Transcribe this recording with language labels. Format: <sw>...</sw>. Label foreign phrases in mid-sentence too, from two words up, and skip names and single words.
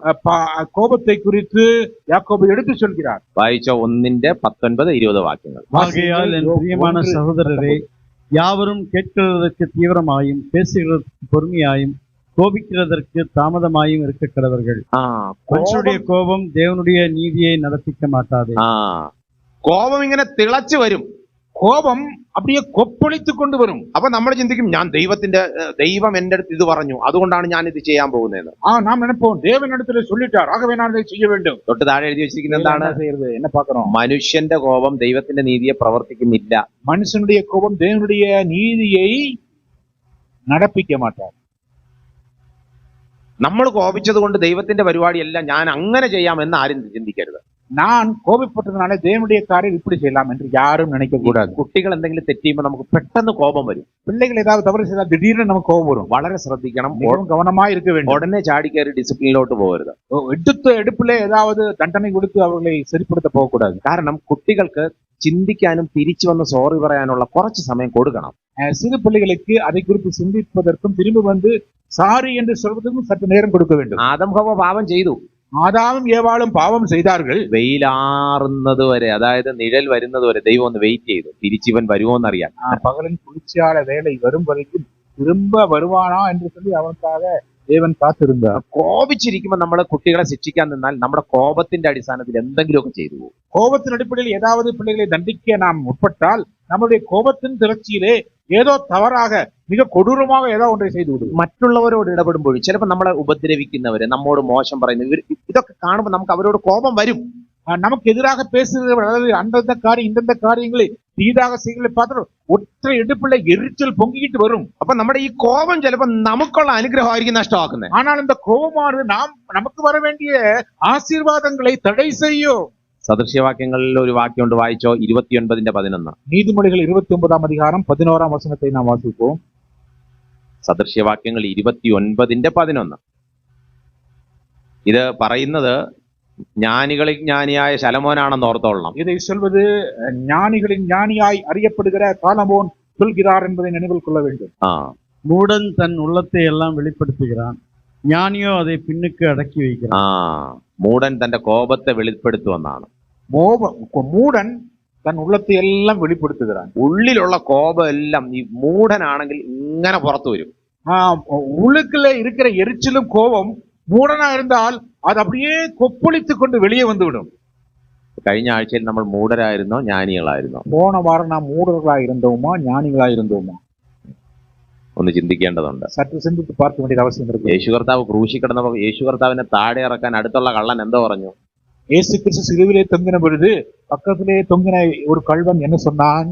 <ta>கோபத்தை குறித்து யாக்கோபு எடுத்து சொல்கிறார்.</ta> <ml>വായിച്ച 1-19-20 വാക്യങ്ങൾ.</ml> <ta>ஆகையால் என் பிரியமான சகோதரரே, யாவரும் கேட்கிறதற்கு தீவிரமாயும் பேசுகிறதற்கு பொறுமையாயும் கோபிக்கிறதற்கு தாமதமாயும் இருக்க கடவர்கள். மனுஷனுடைய கோபம் தேவனுடைய நீதியை நடப்பிக்க மாட்டாது.</ta> <ml>കോപം ഇങ്ങനെ തിളച്ചു വരും,</ml> <ta>കോപം அப்படியே கொப்பளித்து கொண்டு வரும்.</ta> <ml>അപ്പൊ നമ്മൾ ചിന്തിക്കും, ദൈവം എന്റെ അടുത്ത് ഇത് പറഞ്ഞു, അതുകൊണ്ടാണ് ഞാൻ ഇത് ചെയ്യാൻ പോകുന്നത്.</ml> <ta>நாம் நினைப்போம், தேவனிடத்திலே சொல்லிட்டார், ஆகவே நான் இதை செய்ய வேண்டும்.</ta> <ml>തൊട്ട് താഴെ എഴുതി വെച്ചിരിക്കുന്നത് എന്താണ്?</ml> <ta>என்ன பார்க்கிறோம்?</ta> <ml>മനുഷ്യന്റെ കോപം ദൈവത്തിന്റെ നീതിയെ പ്രവർത്തിക്കുന്നില്ല.</ml> <ta>மனுஷனுடைய கோபம் தேவனுடைய நீதியை நடப்பிக்க மாட்டார்.</ta> <ml>നമ്മൾ കോപിച്ചത് കൊണ്ട് ദൈവത്തിന്റെ പരിപാടിയല്ല ഞാൻ അങ്ങനെ ചെയ്യാമെന്ന് ആരും ചിന്തിക്കരുത്.</ml> <ta>நான் கோபிப்பட்டதுனால தேவனுடைய காரியம் இப்படி செய்யலாம் என்று யாரும் நினைக்க கூடாது.</ta> <ml>കുട്ടികൾ എന്തെങ്കിലും തെറ്റിയുമ്പോൾ നമുക്ക് പെട്ടെന്ന് കോപം വരും.</ml> <ta>பிள்ளைகள் ஏதாவது தவறு செய்தால் திடீர்னு நமக்கு கோபம் வரும்.</ta> <ml>വളരെ ശ്രദ്ധിക്കണം.</ml> <ta>மிகவும் கவனமா இருக்க வேண்டும்.</ta> <ml>ഉടനെ ചാടിക്കയറി ഡിസിപ്ലിനിലോട്ട് പോകരുത്.</ml> <ta>எடுத்த எடுப்பிலே ஏதாவது தண்டனை கொடுத்து அவர்களை சரிப்படுத்த போகக்கூடாது.</ta> <ml>കാരണം കുട്ടികൾക്ക് ചിന്തിക്കാനും തിരിച്ചു വന്ന് സോറി പറയാനുള്ള കുറച്ച് സമയം കൊടുക്കണം.</ml> <ta>சிறு பிள்ளைகளுக்கு அதை குறித்து சிந்திப்பதற்கும் திரும்பி வந்து சாரி என்று சொல்வதற்கும் சற்று நேரம் கொடுக்க வேண்டும்.</ta> <ml>ആദം ഹവ്വ പാപം ചെയ്തു.</ml> <ta>ஆதாமும் ஏவாளும் பாவம் செய்தார்கள்.</ta> <ml>വെയിലാറുന്നത് വരെ, അതായത് നിഴൽ വരുന്നത് വരെ ദൈവം ഒന്ന് വെയിറ്റ് ചെയ്തു, തിരിച്ചിവൻ വരുമോന്നറിയാൻ.</ml> <ta>பகலின் குளிர்ச்சியால வேலை வரும் வரைக்கும் திரும்ப வருவானா என்று சொல்லி அவனுக்காக தேவன் காத்திருந்தார்.</ta> <ml>കോപിച്ചിരിക്കുമ്പോൾ നമ്മൾ കുട്ടികളെ ശിക്ഷിക്കാൻ നിന്നാൽ നമ്മുടെ കോപത്തിന്റെ അടിസ്ഥാനത്തിൽ എന്തെങ്കിലുമൊക്കെ ചെയ്തു പോകും.</ml> <ta>கோபத்தின் அடிப்படையில் ஏதாவது பிள்ளைகளை தண்டிக்க நாம் முற்பட்டால் நம்முடைய கோபத்தின் திரட்சியிலே ஏதோ தவறாக மிக கொடூரமாக ஏதோ ஒன்றை செய்து விடுவோம்.</ta> <ml>മറ്റുള്ളവരോട് ഇടപെടുമ്പോഴും ചിലപ്പോൾ നമ്മളെ ഉപദ്രവിക്കുന്നവര്, നമ്മോട് മോശം പറയുന്നവർ, ഇതൊക്കെ കാണുമ്പോൾ നമുക്ക് അവരോട് കോപം വരും.</ml> <ta>நமக்கு எதிராக பேசுகிறவர் அல்லது அந்தந்த காரியம் இந்தந்த காரியங்களை தீதாக செய்களை பார்த்து ஒற்றை எடுப்புல எரிச்சல் பொங்கிட்டு வரும்.</ta> <ml>അപ്പൊ നമ്മുടെ ഈ കോപം ചിലപ്പോൾ നമുക്കുള്ള അനുഗ്രഹമായിരിക്കും നഷ്ടമാക്കുന്നത്.</ml> <ta>ஆனால் இந்த கோபமானது நமக்கு வர வேண்டிய ஆசீர்வாதங்களை தடை செய்யும்.</ta> <ml>സദൃശ്യവാക്യങ്ങളിൽ ഒരു വാക്യം ഉണ്ട്, വായിച്ചോ. 29:11.</ml> <ta>நீதிமொழிகள் 29ஆம் அதிகாரம் 11ஆம் வசனத்தை நாம் வாசிப்போம்.</ta> <ml>സദൃശ്യവാക്യങ്ങൾ 29:11. ഇത് പറയുന്നത് ജ്ഞാനികളിൽ ജ്ഞാനിയായ ശലോമോനാണെന്ന് ഓർത്തോളണം.</ml> <ta>இதை சொல்வது ஞானிகளின் ஞானியாய் அறியப்படுகிற சாலமோன் சொல்கிறார் என்பதை நினைவில் கொள்ள வேண்டும். மூடன் தன் உள்ளத்தை எல்லாம் வெளிப்படுத்துகிறான், ஞானியோ அதை பின்னுக்கு அடக்கி வைக்கிறான்.</ta> <ml>മൂടൻ തന്റെ കോപത്തെ വെളിപ്പെടുത്തുമെന്നാണ്.</ml> <ta>மூடன் தன் உள்ளத்தை எல்லாம் வெளிப்படுத்துகிறான்.</ta> <ml>ഉള്ളിലുള്ള കോപം എല്ലാം ഈ മൂടനാണെങ്കിൽ ഇങ്ങനെ പുറത്തു വരും.</ml> <ta>உள்ளுக்குள்ள இருக்கிற எரிச்சலும் கோபம் மூடனா இருந்தால் அது அப்படியே கொப்பளித்துக் கொண்டு வெளியே வந்துவிடும்.</ta> <ml>കഴിഞ്ഞ ആഴ്ചയിൽ നമ്മൾ മൂടരായിരുന്നോ ജ്ഞാനികളായിരുന്നോ?</ml> <ta>போன வாரம் நாம் மூடர்களாக இருந்தோமா ஞானிகளாக இருந்தோமா?</ta> <ml>ഒന്ന് ചിന്തിക്കേണ്ടതുണ്ട്.</ml> <ta>சற்று சிந்தித்து பார்க்க வேண்டிய அவசியம் இருக்கு.</ta> <ml>യേശു കർത്താവ് ക്രൂശി കിടന്നപ്പോൾ യേശു കർത്താവിനെ താഴെ ഇറക്കാൻ അടുത്തുള്ള കള്ളൻ എന്തോ പറഞ്ഞു?</ml> <ta>இயேசு கிறிஸ்து சிலுவிலே தொங்கின பொழுது பக்கத்திலே தொங்கின ஒரு கள்வன் என்ன சொன்னான்?</ta>